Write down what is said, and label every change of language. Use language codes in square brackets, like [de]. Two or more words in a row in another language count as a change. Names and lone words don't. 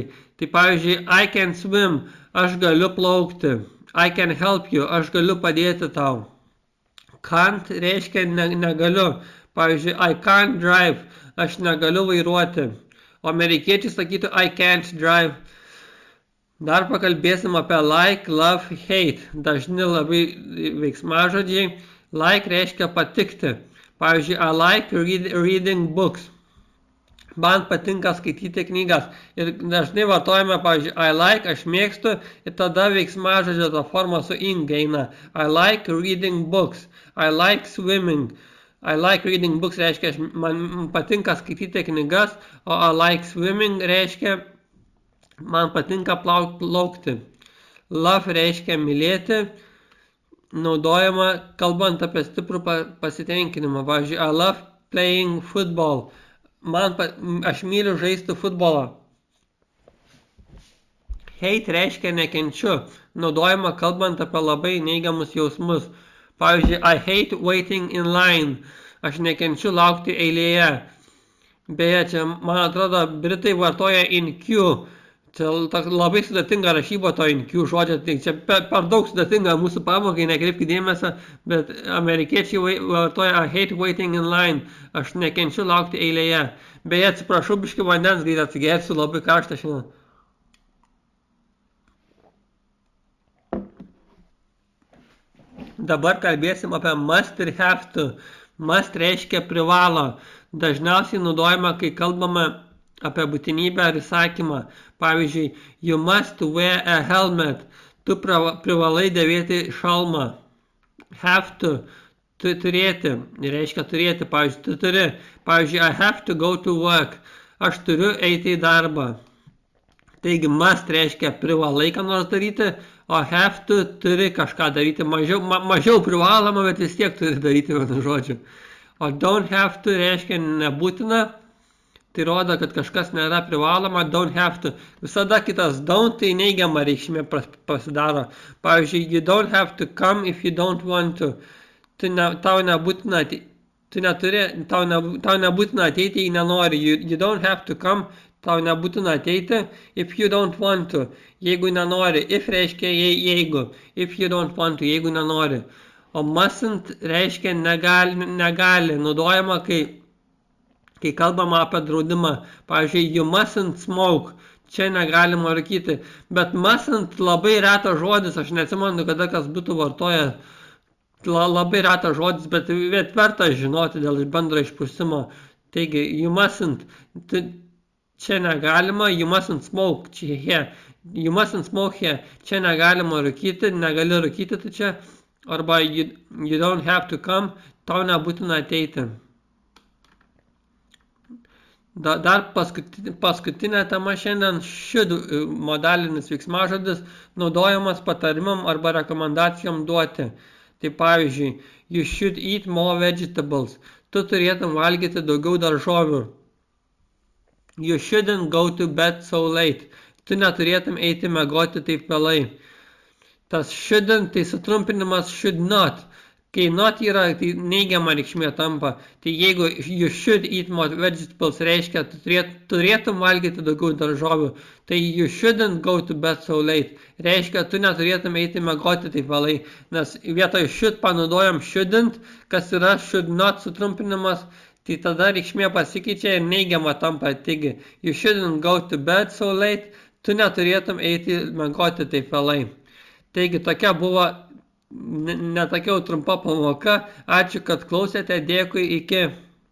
[lt] Tai pavyzdžiui, [en] I can swim, [lt] aš galiu plaukti. [en] I can help you, [lt] aš galiu padėti tau. Can't reiškia negaliu. Pavyzdžiui, [en] I can't drive, [lt] aš negaliu vairuoti. O amerikiečiai sakytų [en] I can't drive. [lt] Dar pakalbėsim apie like, love, hate. Dažni labai veiksmažodžiai. Like reiškia patikti. Pavyzdžiui, [en] I like reading books. [lt] Man patinka skaityti knygas. Ir dažnai vartojame, pavyzdžiui, [en] I like, [lt] aš mėgstu, ir tada veiksmažodžio ta forma su ing eina. [en] I like reading books. I like swimming. I like reading books [lt] reiškia, man patinka skaityti knygas, o [en] I like swimming [lt] reiškia, man patinka plaukti. Love reiškia mylėti, naudojama kalbant apie stiprų pasitenkinimą. Pavyzdžiui, [en] I love playing football. [lt] Aš myliu žaisti futbolą. Hate reiškia nekenčiu, naudojama kalbant apie labai neigiamus jausmus. Pavyzdžiui, [en] I hate waiting in line. [lt] Aš nekenčiu laukti eilėje. Beje, čia, man atrodo, britai vartoja [en] in queue. [lt] Čia labai sudėtinga rašyba to [en] in queue [lt] žodžio. Tai čia per daug sudėtinga mūsų pamokai, nekreipkite dėmesio, bet amerikiečiai vartoja [en] I hate waiting in line. [lt] Aš nekenčiu laukti eilėje. Beje, atsiprašau, biškį vandens greit atsigersiu, labai karšta šiandien. Dabar kalbėsim apie must ir [en] have to. [lt] Must reiškia privalo. Dažniausiai naudojama, kai kalbame apie būtinybę ar įsakymą. Pavyzdžiui, [en] you must wear a helmet. [lt] Tu privalai dėvėti šalmą. [en] Have to. [lt] Turėti. Reiškia turėti. Pavyzdžiui, tu turi. Pavyzdžiui, [en] I have to go to work. [lt] Aš turiu eiti į darbą. Taigi, must reiškia privalai ką nors daryti, o [en] have to [lt] turi kažką daryti. Mažiau privaloma, bet vis tiek turi daryti vienu žodžiu. O [en] don't have to [lt] reiškia nebūtina. Tai rodo, kad kažkas nėra privaloma, [en] don't have to. [lt] Visada kitas don't, tai neigiama reikšmė pasidaro. Pavyzdžiui, [en] you don't have to come if you don't want to. [lt] Tau nebūtina ateiti, jei nenori. [en] You don't have to come, [lt] tau nebūtina ateiti, [en] if you don't want to. [lt] Jeigu nenori. If reiškia jeigu. [en] If you don't want to, [lt] jeigu nenori. O mustn't reiškia negali. Naudojama, kai kalbama apie draudimą. Pavyzdžiui, [en] you mustn't smoke. [lt] Čia negalima rūkyti. Bet mustn't labai retas žodis. Aš neatsimenu, kada kas būtų vartoję. Labai retas žodis, bet verta žinoti dėl bendro išprusimo. Taigi, [en] you mustn't. [lt] Čia negalima. [en] You mustn't smoke. Here. You mustn't smoke here. [lt] Čia negalima rūkyti. Negali rūkyti tai čia. Arba [en] you don't have to come. [lt] Tau nebūtina ateiti. Dar paskutinė tema šiandien should modalinis veiksmažodis naudojamas patarimam arba rekomendacijom duoti. Tai pavyzdžiui, [en] you should eat more vegetables. [lt] Tu turėtum valgyti daugiau daržovių. [en] You shouldn't go to bed so late. [lt] Tu neturėtum eiti miegoti taip vėlai. Tas shouldn't tai sutrumpinimas [en] should not. [lt] Kai not yra, tai neigiama reikšmė tampa. Tai jeigu [en] you should eat more vegetables [lt] reiškia, tu turėtum valgyti daugiau daržovių. Tai [en] you shouldn't go to bed so late. [lt] Reiškia, tu neturėtum eiti miegoti taip vėlai. Nes vietoj should panaudojam shouldn't, kas yra [en] should not [lt] sutrumpinimas. Tai tada reikšmė pasikeičia ir neigiama tampa. Taigi, [en] you shouldn't go to bed so late. [lt] Tu neturėtum eiti miegoti taip vėlai. Taigi, tokia buvo netokia trumpa pamoka. Ačiū, kad klausėte. Dėkui, iki.